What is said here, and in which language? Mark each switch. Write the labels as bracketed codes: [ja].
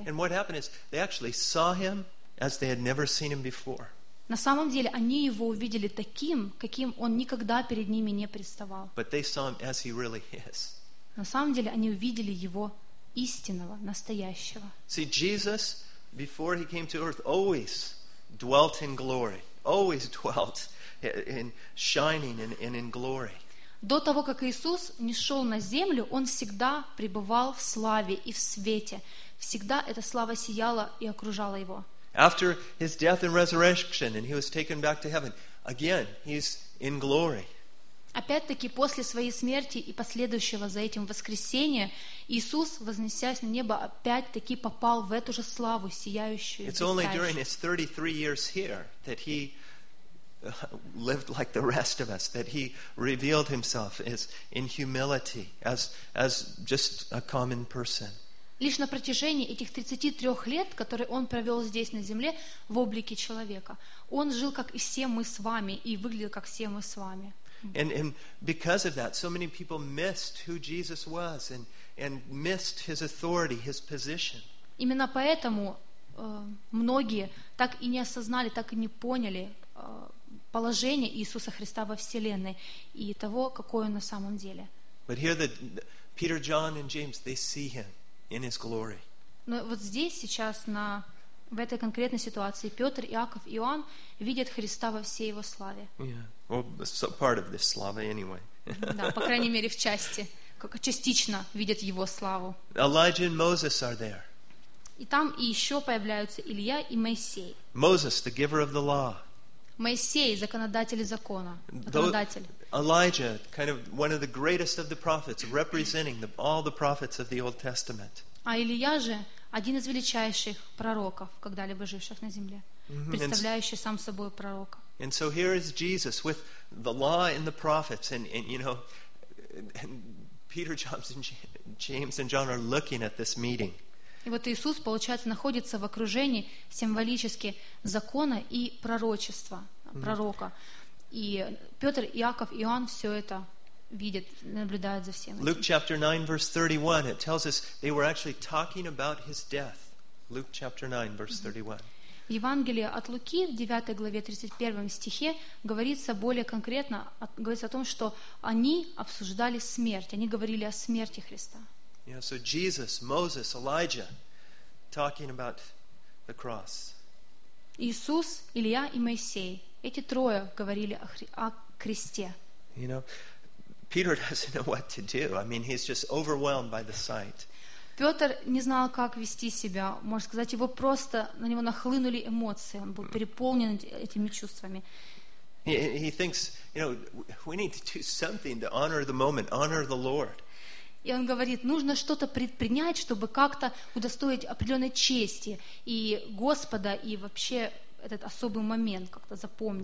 [en] And what happened is, they actually saw him as they had never seen him before. [ru] На самом деле, они его увидели таким, каким он никогда перед ними не представал. [en] But they saw him as he really is. [ru] На самом деле, они увидели его истинного, настоящего. [en] See, Jesus, before he came to earth, always dwelt in glory, always dwelt in shining and in glory. [ru] До того, как Иисус не шел на землю, он всегда пребывал в славе и в свете. Всегда эта слава сияла и окружала его. [en] After his death and resurrection, and he was taken back to heaven, again, he's in glory. [ru] Опять-таки, после своей смерти и последующего за этим воскресения, Иисус, вознесясь на небо, опять-таки попал в эту же славу, сияющую. [en] It's only during his 33 years here that he lived like the rest of us, that he revealed himself as in humility, as just a common person. [ru] Лишь на протяжении этих 33 лет, которые он провел здесь на земле в облике человека, он жил как и все мы с вами и выглядел как все мы с вами. [en] And because of that, so many people missed who Jesus was and missed his authority, his position. [ru] Именно поэтому многие так и не осознали, так и не поняли положение Иисуса Христа во вселенной и того, какой он на самом деле. [en] But here the Peter, John, and James, they see him in his glory. [ru] Но вот здесь сейчас на в этой конкретной ситуации Петр, Иаков, Иоанн видят Христа во всей его славе. [en] Yeah, well, part of this slava anyway. [ru] Да, по крайней мере в части, частично видят его славу. [en] Elijah and Moses are there. [ru] И там и еще появляются Илия и Моисей. [en] Moses, the giver of the law. [ru] Моисей, законодатель закона, законодатель. [en] Elijah, kind of one of the greatest of the prophets, representing all the prophets of the Old Testament. [ru] А Илия же один из величайших пророков, когда-либо живших на земле, представляющий сам собой пророка. [en] And so here is Jesus with the law and the prophets, and you know, and Peter, James, and John are looking at this meeting. [ru] И вот Иисус, получается, находится в окружении символически закона и пророчества, пророка. И Петр, Иаков, Иоанн все это видят, наблюдают за всем этим. [en] Luke chapter 9, verse 31, it tells us they were actually talking about his death. Luke chapter 9, verse 31. [ru] В Евангелии от Луки, в 9 главе, 31 стихе, говорится более конкретно, говорится о том, что они обсуждали смерть, они говорили о смерти Христа. [en] Yeah, so Jesus, Moses, Elijah, talking about the cross. [ru] Иисус, Илия и Моисей, эти трое говорили о кресте. [en] You know, Peter doesn't know what to do. I mean, he's just overwhelmed by the sight. [ru] Петр не знал, как вести себя. Можно сказать, его просто на него нахлынули эмоции. Он был переполнен этими чувствами. [en] He thinks, you know, we need to do something to honor the moment, honor the Lord. [ru] И он говорит, нужно что-то предпринять, чтобы как-то удостоить определенной чести и Господа, и вообще этот особый момент как-то запомнить.